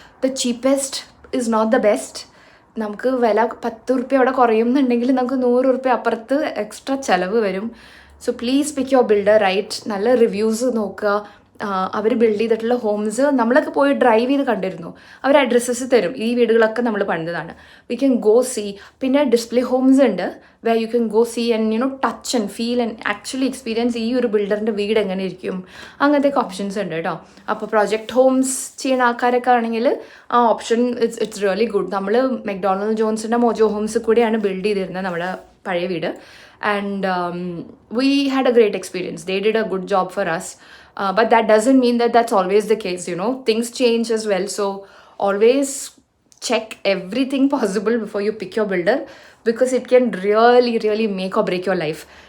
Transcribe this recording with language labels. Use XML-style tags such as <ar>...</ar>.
<en>The cheapest is not the best.</en> <ml>നമുക്ക് വില 10 ഉറുപ്പ്യ അവിടെ കുറയുന്നുണ്ടെങ്കിൽ നമുക്ക് 100 ഉറുപ്പ്യ അപ്പുറത്ത് എക്സ്ട്രാ ചിലവ് വരും.</ml> <en>So please pick your builder right.</en> <ml>നല്ല റിവ്യൂസ് നോക്കുക. അവർ ബിൽഡ് ചെയ്തിട്ടുള്ള ഹോംസ് നമ്മളൊക്കെ പോയി ഡ്രൈവ് ചെയ്ത് കണ്ടിരുന്നു. അവർ അഡ്രസ്സസ് തരും. ഈ വീടുകളൊക്കെ നമ്മൾ പണിതാണ്.</ml> <en>We can go see.</en> <ml>പിന്നെ ഡിസ്പ്ലേ ഹോംസ് ഉണ്ട്</ml> <en>where you can go see and touch and feel and actually experience</en> <ml>ഈ ഒരു ബിൽഡറിൻ്റെ വീട് എങ്ങനെ ഇരിക്കും. അങ്ങനത്തെ ഓപ്ഷൻസ് ഉണ്ട് കേട്ടോ. അപ്പോൾ പ്രൊജക്റ്റ് ഹോംസ് ചെയ്യുന്ന ആൾക്കാരൊക്കെ ആണെങ്കിൽ ആ ഓപ്ഷൻ</ml> <en>It's really good.</en> <ml>നമ്മൾ മെക്ഡോണൾഡ് ജോൺസിൻ്റെ മോജോ ഹോംസ് കൂടെയാണ് ബിൽഡ് ചെയ്തിരുന്നത് നമ്മുടെ പഴയ വീട്. And</ml> <en>we had a great experience. They did a good job for us. But that doesn't mean that that's always the case, Things change as well. So always check everything possible before you pick your builder because it can really, really make or break your life.</en>